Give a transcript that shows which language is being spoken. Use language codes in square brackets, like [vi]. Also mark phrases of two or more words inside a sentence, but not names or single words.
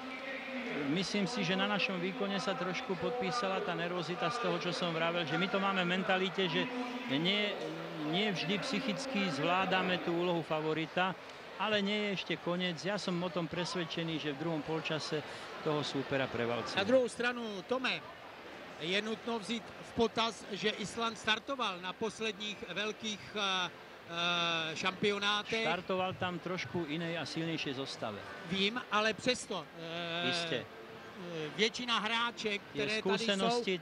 [sk] Myslím si, že na našom výkone sa trošku podpísala tá nervozita z toho, čo som vravel, že my to máme v mentalite, že nie vždy psychicky zvládame tú úlohu favorita, ale nie je ešte koniec. Ja som o tom presvedčený, že v druhom polčase toho súpera prevalcuje. [cs] Na druhou stranu, Tome, je nutno vzít v potaz, že Island startoval na posledních velkých šampionátech. [sk] Startoval tam trošku inej a silnejšej zostave. [cs] Vím, ale přesto většina hráček, které tady